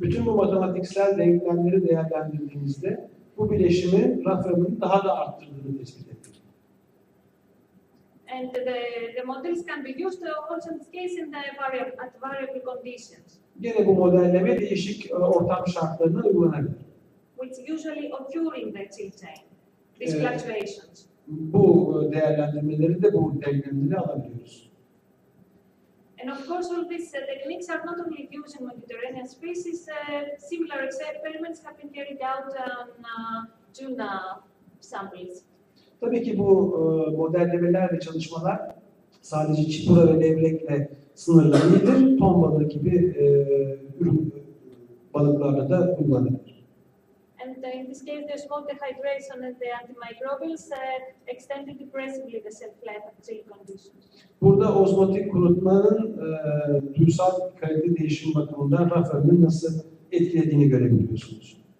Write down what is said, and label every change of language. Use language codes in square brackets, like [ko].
[tr] Bütün bu matematiksel denklemleri değerlendirdiğimizde bu bileşimin raf ömrünü daha da arttırdığını tespit ettik. [en] And the models can be used also in this case at variable conditions. [tr] Gene bu modelleme değişik ortam şartlarına uygulanabilir. [en] Which usually occur in the chill chain, these fluctuations. [tr] Bu değerlendirmeleri de bu denklemleri alabiliyoruz. [en] And of course, all these techniques are not only used in Mediterranean species. Similar experiments have been carried out on tuna samples. [tr] Tabii ki bu modellemeler ve çalışmalar sadece çipura ve levrekle sınırlı değildir. Ton balığı gibi ürün balıklarla da kullanılır. [en] And in this case, the smoke dehydration and the antimicrobials extended impressively the shelf life of chill conditions. [tr] Burada ozmotik kurutmanın duysal kalite değişim bakımından raf ömrünü nasıl etkilediğini görebiliyorsunuz.